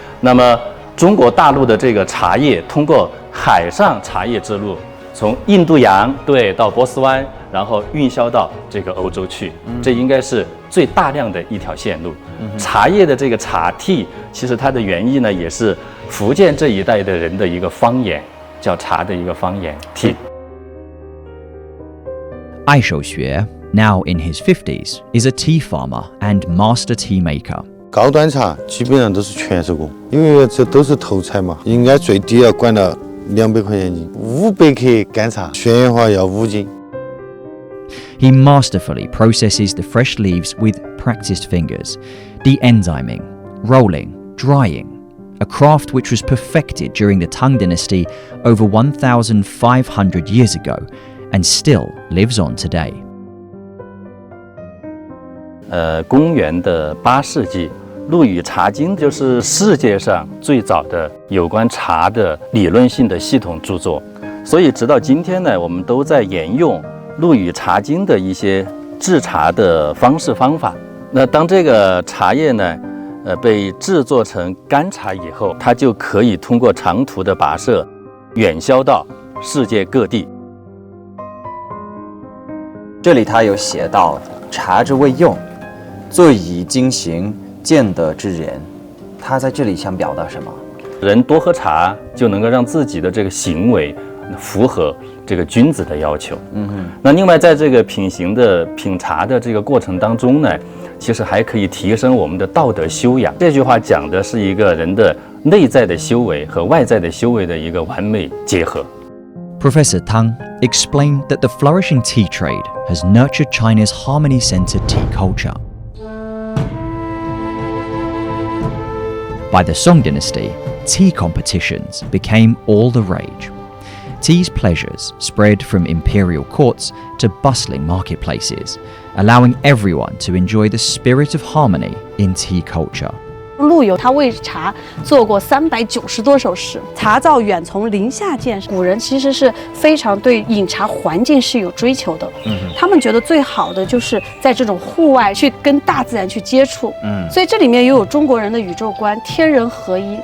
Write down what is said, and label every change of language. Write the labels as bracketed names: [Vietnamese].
[Chinese] 那么中国大陆的这个茶叶通过海上茶叶之路，从印度洋到波斯湾，然后运销到这个欧洲去，这应该是最大量的一条线路。茶叶的这个茶蒂，其实它的原意呢，也是福建这一带的人的一个方言，叫茶的一个方言。蒂。 [English] Ai Shouxue, now in his 50s, is a tea farmer and master tea maker. [Chinese] 高端茶基本上都是全手工，因为这都是头采嘛，应该最低要管到200块钱斤，500克干茶，旋源花要5斤。 [English] He masterfully processes the fresh leaves with practiced fingers, de-enzyming, rolling, drying, a craft which was perfected during the Tang dynasty over 1,500 years ago and still lives on today. [Chinese] 公元的8世纪，《陆羽茶经》就是世界上最早的有关茶的理论性的系统著作，所以直到今天呢，我们都在沿用《陆羽茶经》的一些制茶的方式方法。那当这个茶叶呢，被制作成干茶以后，它就可以通过长途的跋涉，远销到世界各地。这里他有写到：茶之谓用，最以精行，见得之人。他在这里想表达什么？人多喝茶，就能够让自己的这个行为符合这个君子的要求。那另外在这个品茶的这个过程当中呢，其实还可以提升我们的道德修养。这句话讲的是一个人的内在的修为和外在的修为的一个完美结合。 [English] Professor Tang explained that the flourishing tea trade has nurtured China's harmony-centered tea culture. By the Song dynasty, tea competitions became all the rage. Tea's pleasures spread from imperial courts to bustling marketplaces, allowing everyone to enjoy the spirit of harmony in tea culture. [Chinese] 陆游他为茶做过390多首诗，茶造远从林下见。古人其实是非常对饮茶环境是有追求的，他们觉得最好的就是在这种户外去跟大自然去接触，所以这里面也有中国人的宇宙观，天人合一。